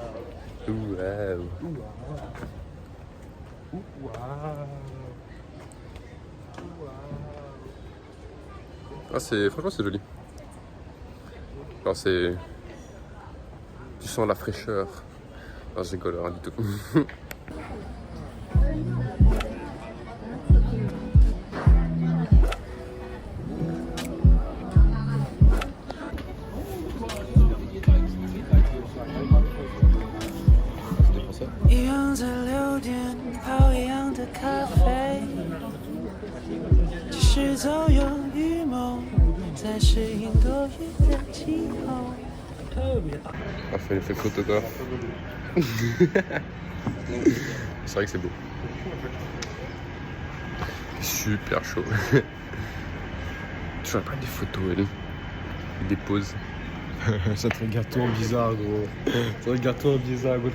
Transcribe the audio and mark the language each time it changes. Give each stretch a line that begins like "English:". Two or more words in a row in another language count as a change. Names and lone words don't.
French: Ah, franchement c'est joli. Alors c'est... Tu sens la fraîcheur. Non, je rigole, rien du tout.
Chinese: 一样在6点泡一样的咖啡，即使早有预谋，在适应多雨的气候。
French: On fait l'effet photographe. C'est vrai que c'est beau. Super chaud. Tu vas prendre des photos, elle. Des poses. Ça te regarde tout en bizarre, gros. Ça te regarde tout en bizarre, gros.